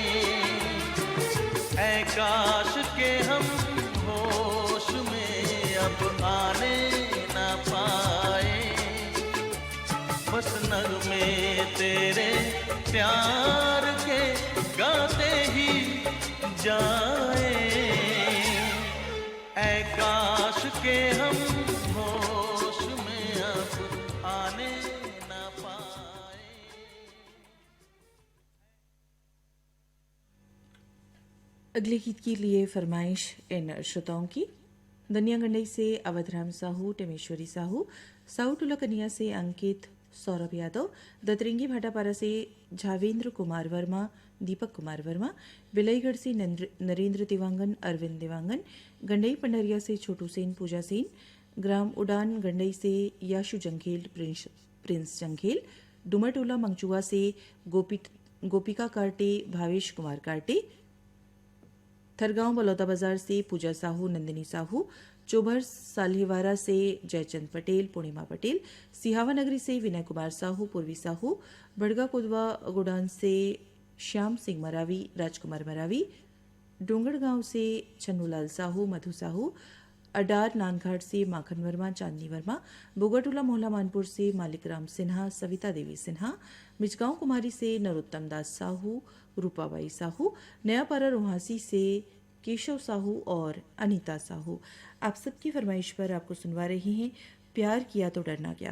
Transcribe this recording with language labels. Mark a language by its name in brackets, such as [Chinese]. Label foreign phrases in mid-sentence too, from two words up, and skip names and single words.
[Hindi] ऐ काश के हम होश में अब आने न पाए, बस नगमे तेरे प्यार के गाते ही जाए, ऐ काश के हम होश में अब आने न पाए। अगले गीत के लिए फरमाइश इन श्रोताओं की दुनिया गंडई से अवधराम साहू, टेमेश्वरी साहू, साहू टोला कन्या से अंकित, सौरभ यादव, दतरिंगी भाटापारा से झावेंद्र कुमार वर्मा, दीपक कुमार वर्मा, बिलईगढ़ से नरेंद्र दिवांगन, अरविंद दिवांगन, गंडई पंडरिया से छोटू सेन, पूजा सेन, ग्राम उडान गंडई से याशु जंघेल, प्रिंस जंघेल, डुमरटोला मंगचुआ से गोपिका कार्टे, भावेश कुमार कार्टे, थरगांव बलौदा बाजार से पूजा साहू, नंदिनी साहू, चोभर साल्हेवारा से जयचंद पटेल, पूर्णिमा पटेल, सिहावा नगरी से विनय कुमार साहू, पूर्वी साहू, बड़गा कोदवा गोडान से श्याम सिंह मरावी, राजकुमार मरावी, डोंगरगांव से चन्नूलाल साहू, मधु साहू, अडार नानघाट से माखन वर्मा, चांदनी वर्मा, बोगाटोला मोहल्ला मानपुर से मालिक राम सिन्हा, सविता देवी सिन्हा, मिचगांव कुमारी से नरोत्तम दास साहू, रूपाबाई साहू, नयापारा रोहासी से केशव साहू और अनीता साहू। आप सबकी फरमाइश पर आपको सुनवा रही हैं प्यार किया तो डरना क्या।